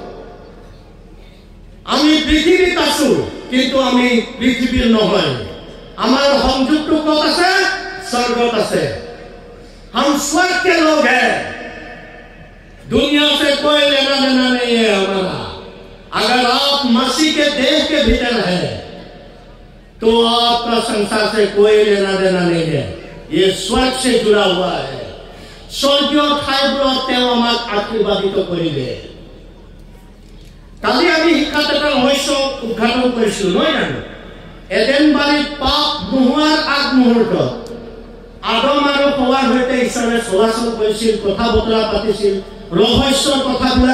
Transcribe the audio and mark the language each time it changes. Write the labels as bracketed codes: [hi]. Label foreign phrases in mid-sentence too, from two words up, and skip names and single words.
[as] আমি পৃথিবীত আছো কিন্তু আমি পৃথিবীৰ নহয় আমাৰ সংযোগটো ক'ত আছে স্বৰ্গত আছে [hi] हम स्वर्ग के लोग हैं दुनिया से कोई लेना देना नहीं है हमारा अगर आप मसीह के देह के भीतर है तो आपका संसार से कोई लेना देना नहीं है ये स्वर्ग से जुड़ा हुआ है [as] स्वर्गीय ঠাইবোৰত তেওঁ আমাক আশীৰ্বাদিত কৰিলে কালি আমি শিক্ষাত এটা ৰহস্য উদ্ঘাটন কৰিছিলো নহয় জানো এডেন বাৰীত পাপ নোহোৱাৰ আগমুহূৰ্তত আদম আৰু হৱাৰ সৈতে ঈশ্বৰে চলাচল কৰিছিল কথা বতৰা পাতিছিল ৰহস্যৰ কথাবিলাক